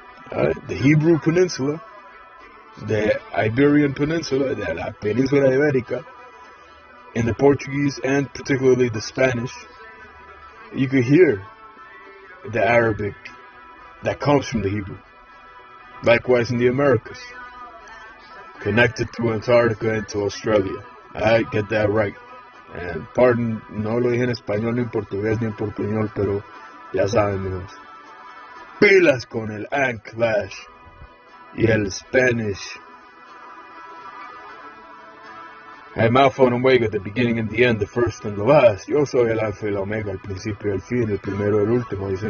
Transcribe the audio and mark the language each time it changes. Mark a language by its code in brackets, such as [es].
[en] The Hebrew Peninsula, the Iberian Peninsula, [es] la Península Ibérica, [en] and the Portuguese and particularly the Spanish, you could hear the Arabic that comes from the Hebrew. Likewise in the Americas, connected through Antarctica and to Australia. I get that right. And pardon, [es] no lo dije en español, ni en portugués, ni en portuñol, pero ya saben, mijos. Pilas con el Anclash y el Spanish. [en] I'm Alpha and Omega, the beginning and the end, the first and the last. [es] Yo soy el Alfa y el Omega, el principio y el fin, el primero y el último.